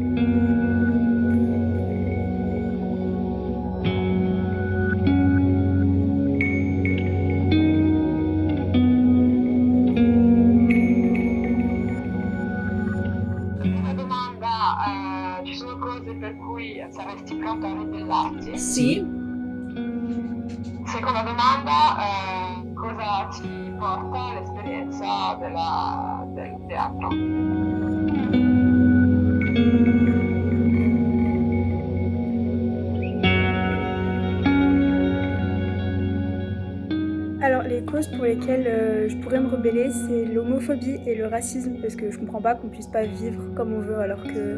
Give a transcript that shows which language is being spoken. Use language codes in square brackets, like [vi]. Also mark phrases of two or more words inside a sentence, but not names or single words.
[it] Una domanda, ci sono cose per cui saresti pronto a ribellarti? Sì. Seconda domanda, cosa ti porta l'esperienza del teatro? [fr] Alors, les causes pour lesquelles je pourrais me rebeller, c'est l'homophobie et le racisme, parce que je comprends pas qu'on puisse pas vivre comme on veut, alors que.